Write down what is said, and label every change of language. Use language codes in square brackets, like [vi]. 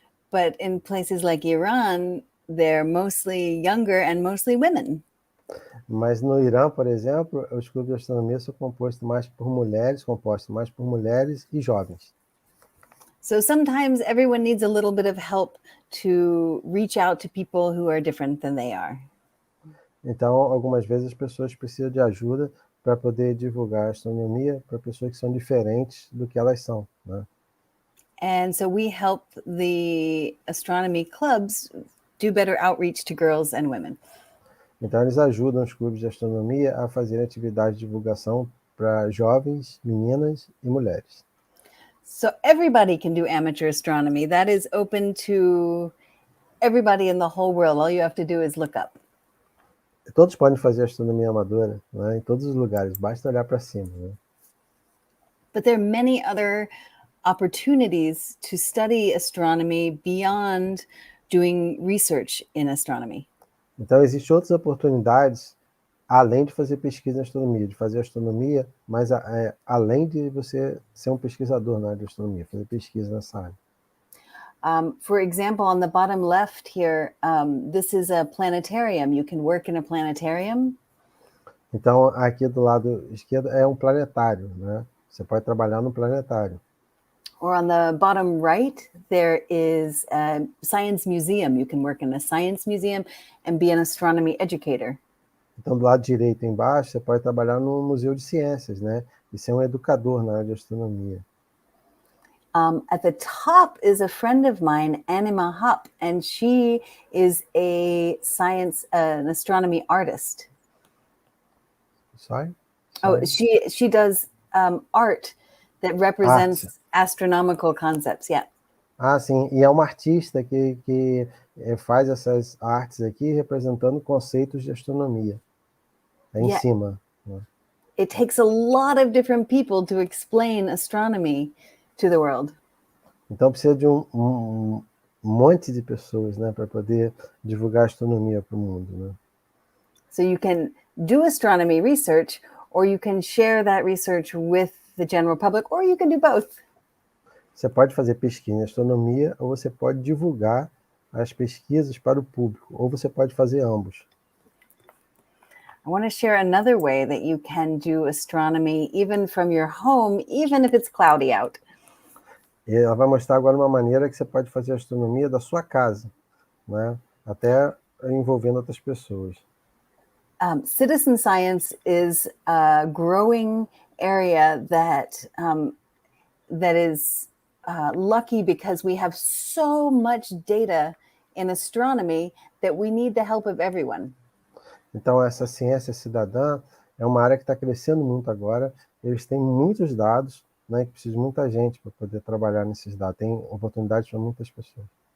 [en] But in places like Iran, they're mostly younger and mostly women. [pt] Mas no Irã, por exemplo, os clubes de astronomia são compostos mais por mulheres e jovens. [en] So sometimes everyone needs a little bit of help to reach out to people who are different than they are. [pt] Então, algumas vezes as pessoas precisam de ajuda para poder divulgar a astronomia para pessoas que são diferentes do que elas são, né? [en] And so we help the astronomy clubs do better outreach to girls and women. [pt] Então, eles ajudam os clubes de astronomia a fazer atividades de divulgação para jovens, meninas e mulheres. [en] So everybody can do amateur astronomy. That is open to everybody in the whole world. All you have to do is look up. [pt] Todos podem fazer astronomia amadora, né, em todos os lugares, basta olhar para cima, né? [en] But there are many other opportunities to study astronomy beyond doing research in astronomy. [pt] Então, existem outras oportunidades, além de fazer pesquisa em astronomia, de fazer astronomia, mas além de você ser um pesquisador na área de astronomia, fazer pesquisa nessa área. [en] For example, on the bottom left here, this is a planetarium. You can work in a planetarium. [pt] Então, aqui do lado esquerdo é um planetário, né? Você pode trabalhar no planetário. [en] Or on the bottom right, there is a science museum. You can work in a science museum and be an astronomy educator. [pt] Então, do lado direito embaixo, você pode trabalhar no Museu de Ciências, né? E ser um educador na área de astronomia. [en] At the top is a friend of mine, Anima Hupp, and she is a an astronomy artist. Sorry? Oh, she does art that represents astronomical concepts. Yeah. [pt] Ah, sim. E é uma artista que faz essas artes aqui representando conceitos de astronomia. Em cima. Né? [en] It takes a lot of different people to explain astronomy to the world. [pt] Então precisa de um monte de pessoas, né, para poder divulgar astronomia para o mundo, né? [en] So you can do astronomy research, or you can share that research with the general public, or you can do both. [pt] Você pode fazer pesquisa em astronomia, ou você pode divulgar as pesquisas para o público, ou você pode fazer ambos. [en] I want to share another way that you can do astronomy even from your home, even if it's cloudy out. [pt] E ela vai mostrar agora uma maneira que você pode fazer astronomia da sua casa, né? Até envolvendo outras pessoas. [en] Citizen science is a growing area that is lucky because we have so much data in astronomy that we need the help of everyone. [pt] Então, essa ciência cidadã é uma área que está crescendo muito agora. Eles têm muitos dados, né, que precisa de muita gente para poder trabalhar nesses dados. Tem oportunidades para muitas pessoas.